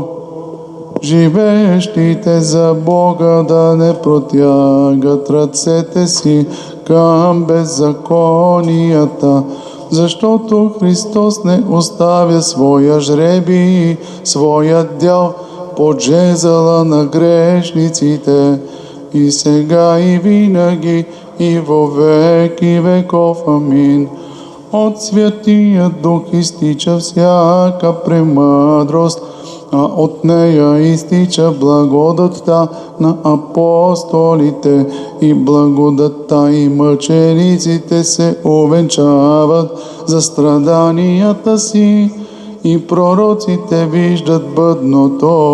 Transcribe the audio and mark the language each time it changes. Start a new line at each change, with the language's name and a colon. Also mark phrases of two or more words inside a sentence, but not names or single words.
Bulgarian: Живеещите за Бога да не протягат ръцете си към беззаконията, защото Христос не оставя своя жребий, своя дял под жезъла на грешниците, и сега и винаги и
Church Slavic: во веки веков.
Bulgarian: Амин. От Святия Дух изтича всяка премъдрост, а от нея изтича благодатта на апостолите, и благодатта и мъчениците се увенчават за страданията си, и пророците виждат бъдното.